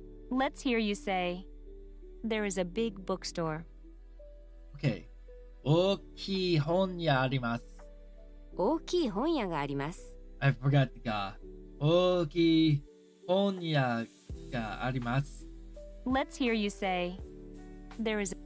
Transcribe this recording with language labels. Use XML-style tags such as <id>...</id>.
<en>Let's hear you say, there is a big bookstore.</en> <ja>Okay. 大きい本屋あります。大きい本屋があります。</ja> <en>I forgot the ga.</en> <ja>大きい本屋があります。</ja> <en>Let's hear you say, there is.</en>